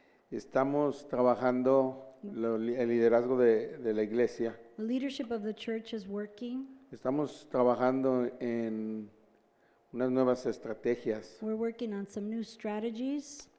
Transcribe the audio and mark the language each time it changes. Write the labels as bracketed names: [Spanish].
[Spanish] Estamos trabajando el liderazgo de la iglesia. [English] the leadership of the church is working. [Spanish] Estamos trabajando en unas nuevas estrategias [English] We're working on some new strategies